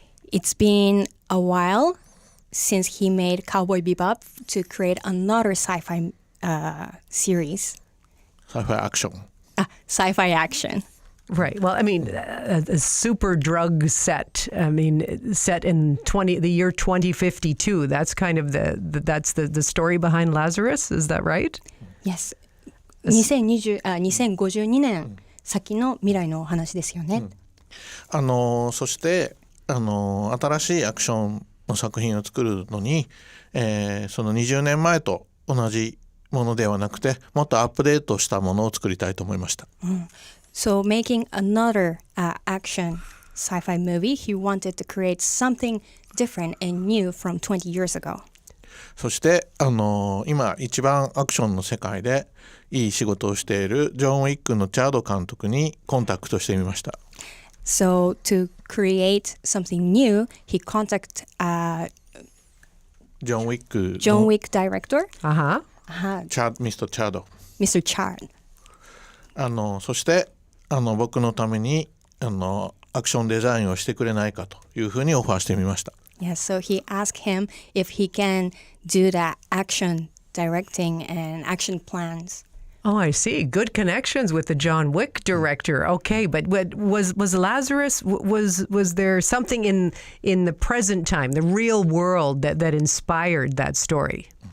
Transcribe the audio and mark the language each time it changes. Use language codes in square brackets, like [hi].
[en] It's been a while since he made Cowboy Bebop to create another sci-fi series. Sci-fi action. Sci-fi action. Right. Well, I mean, a super drug set. I mean, set in the year 2052. That's kind of the story behind Lazarus. Is that right? Yes. [ja] 2052年先の未来のお話ですよね。そして新しいアクションの作品を作るのに、その20年前と同じものではなくてもっとアップデートしたものを作りたいと思いました。 [en] So making another action sci-fi movie, he wanted to create something different and new from 20 years ago. [ja] そして今一番アクションの世界でいい仕事をしているジョン・ウィックのチャード監督にコンタクトしてみました。 [en] So to create something new, he contacted John Wick director, [ja] ミスター・チャード [en] Mr. Chad. [ja] そして僕のためにアクションデザインをしてくれないかというふうにオファーしてみました。 [en] Yeah, so he asked him if he can do the action directing and action plans. Oh, I see. Good connections with the John Wick director. Okay, but was Lazarus, was there something in the present time, the real world that inspired that story?